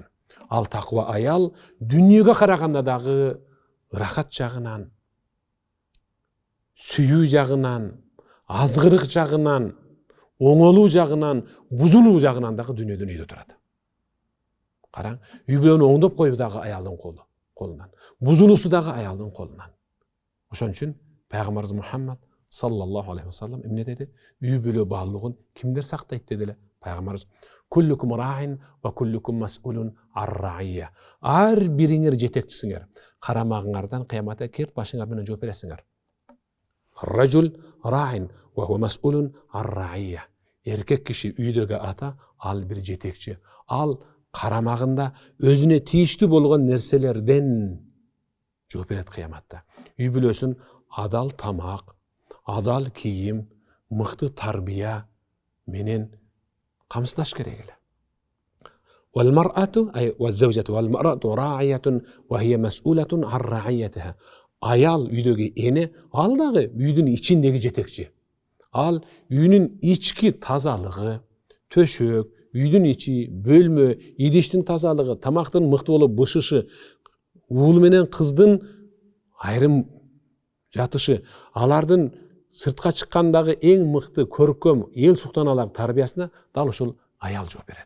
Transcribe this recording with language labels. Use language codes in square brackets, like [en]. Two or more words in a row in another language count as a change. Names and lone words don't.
[ky] Ал таква аял дүниеге караганда дагы ырахат жагынан, сүйүү жагынан, азгырык жагынан, оңолуу жагынан, бузулуу жагынан дагы дүниеден үйдө турат. Караң, үй бүлөнү оңдоп коюу дагы аялдын колунан, бузулуусу дагы аялдын колунан. Ошон үчүн Пайгамбарыбыз Мухаммад [ar] صلى الله عليه وسلم [ky] эмне деди? Үй бүлө баалуулугун кимдер сактайт дедиле? Пайгамбарыбыз: [ar] "كلكم راع وكلكم مسؤول الرعية." [ky] Ар бириңер жетекчисиңер. Карамагыңардан кыяматта келип башыңар менен жооп бересиңер. [ar] الرجل راع وهو مسؤول الرعية. [ky] Эркек киши үйдөгү ата, ал бир жетекчи. Ал карамагында өзүнө тийиштүү болгон нерселерден жооп берет кыяматта. Үй бүлөсүн адал тамак, адал кийим, мыкты тарбия менен камсыздаш керек эле. [ar] والمرأة أي والزوجة والمرأة راعية وهي مسؤولة عن رعيتها. [ky] Ayal üydөгү эне, ал дагы үйдүн ичиндеги жетекчи. Ал үйнүн ички тазалыгы, төшөк, үйдүн ичи, бөлмө, идиштин тазалыгы, тамактын мыкты болуп бышышы, уул менен кыздын айрым жатышы, алардын сыртка чыккандагы эң мыкты көркөм эл суктаналар тарбиясына дал ушул аял жооп берет.